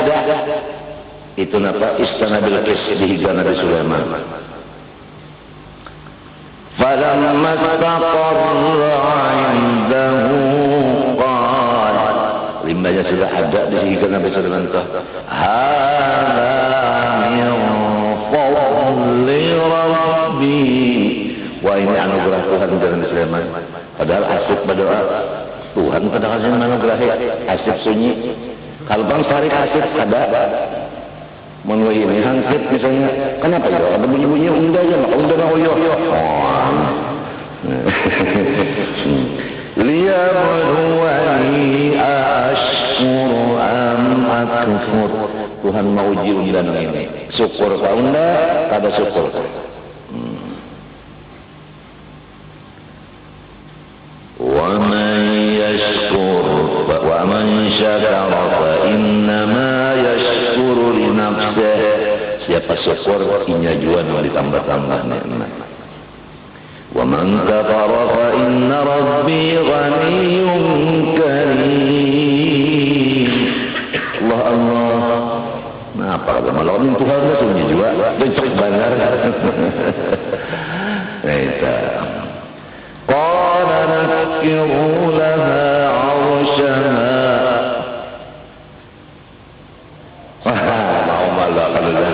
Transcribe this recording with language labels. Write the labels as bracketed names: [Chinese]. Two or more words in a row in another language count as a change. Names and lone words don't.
[Banjar] Itu napa istana Bilqis dihiga Nabi Sulaiman. [Arabic] فلما استقر عنده قال. [Banjar] Limbahnya sudah ada dihiga Nabi Sulaiman. [Arabic] هذا من فضل ربي. [Banjar] Wah ini anugerah Tuhan dari Nabi Sulaiman. Padahal Asif berdoa, Tuhan pada kasih anugerah Asif sunyi. Kalau bang tarik Asif ada, menurut ini hangkit misalnya, kenapa ya? Ada bunyi-bunyi unda aja, maka unda nak oyoh. [Arabic] ليبلوني أأشكر أم أكفر. [Banjar] Tuhan mau uji unda ini. Syukur ka unda, kada syukur. [Arabic] ومن شكر فإنما يشكر لنفسه. [Banjar] Siapa syukur, inya juan mau ditambah-tambah nikmat. [Arabic] ومن كفر فإن ربي غني كريم. الله الله. [Banjar] Nah, apa kata malam ini Tuhan lah sunyi juga. Bencok benar. Itu. [Arabic] قال نكروا لها عرشها. [Banjar] Mau malah kalau dah.